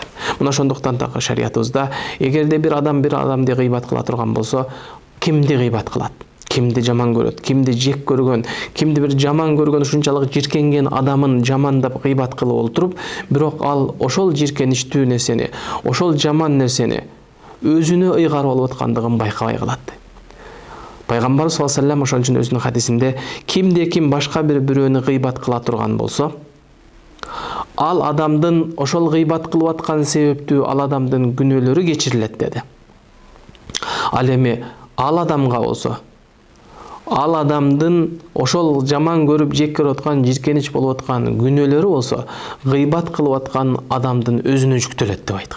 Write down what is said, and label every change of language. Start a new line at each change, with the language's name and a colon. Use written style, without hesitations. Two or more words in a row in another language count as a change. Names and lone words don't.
Kyrgyz: Мына ошондуктан дагы шариятыбызда эгерде бир адамды гыйбат кыла турган болсо, кимди гыйбат кылат, кимди жаман көрөт, кимди жек көргөн, кимди бир жаман көргөн, ушунчалык жиркенген адамын жамандап гыйбат кылып олтуруп, бирок ал ошол жиркеничтүү нерсени, ошол жаман нерсени өзүнө ыйгарып алып аткандыгын байкабай калат. Пайгамбар
Arabic: صلى الله عليه وسلم
Kyrgyz: ошон үчүн өзүнүн хадисинде кимде ким башка бир бирөөнү гыйбат кыла турган болсо, ал адамдын ошол гыйбат кылып аткан себептүү ал адамдын күнөөлөрү кечирилет деди. Ал эми ал адамга болсо, ал адамдын ошол жаман көрүп жек көрүп аткан, жиркенич болуп аткан күнөөлөрү болсо, гыйбат кылып аткан адамдын өзүнө жүктөлөт деп айткан.